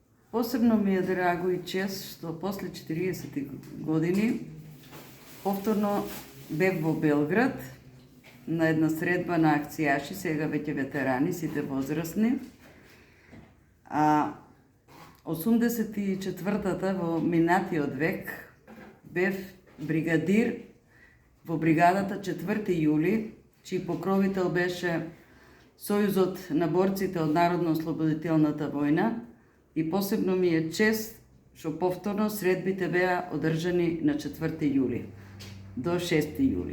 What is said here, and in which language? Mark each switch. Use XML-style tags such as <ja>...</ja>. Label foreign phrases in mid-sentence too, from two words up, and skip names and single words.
<sr>Posebno mi je drago i čest što posle</sr> <mk>40 години повторно бев во Белград на една средба на акцијаши, сега веќе ветерани, сите возрастни. А 84-та во минатиот век бев бригадир во бригадата 4 јули, чиј покровител беше Сојузот на борците од Народно-ослободителната војна, и посебно ми е чест што повторно средбите беа одржани на 4 јули до 6 јули.</mk>